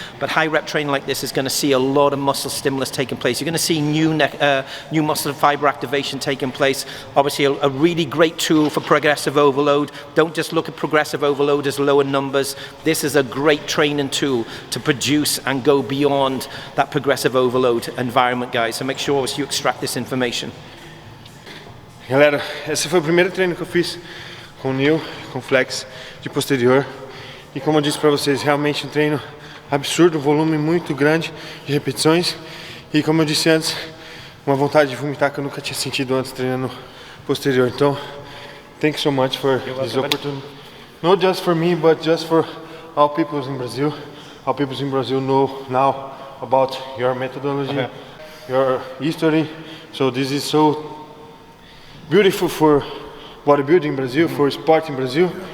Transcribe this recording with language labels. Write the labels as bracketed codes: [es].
[en] But high rep training like this is going to see a lot of muscle stimulus taking place. You're going to see new muscle fiber activation taking place. Obviously, a really great tool for progressive overload. Don't just look at progressive overload as lower numbers. This is a great training tool to produce and go beyond that progressive overload environment, guys. So make sure you extract this information. [pt] Galera, esse foi o primeiro treino que eu fiz com o Neil, com flex de posterior, e como eu disse para vocês, realmente um treino absurdo, um volume muito grande de repetições, e como eu disse antes, uma vontade de vomitar que eu nunca tinha sentido antes treinando posterior. [en] Então, thank you so much for this opportunity. Not just for me, but just for all people in Brazil. All people in Brazil know now about your methodology, your history. So this is so beautiful for bodybuilding in Brazil, for sport in Brazil.